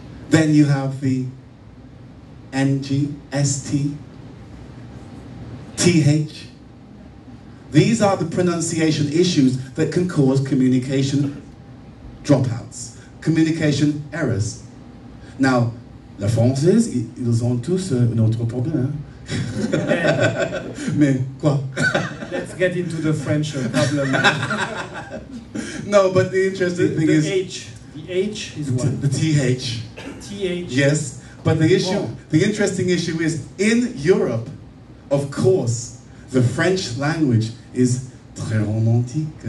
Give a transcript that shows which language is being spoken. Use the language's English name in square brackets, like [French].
[English] Then you have the NG, ST, TH. These are the pronunciation issues that can cause communication dropouts, communication errors. [French] Now, les Français, ils ont tous un autre problème. Mais quoi? [English] Let's get into the French problem. No, but the interesting thing is... The H is what? The TH. TH. Yes, but the issue, the interesting issue is, in Europe, of course, the French language is [French] très romantique.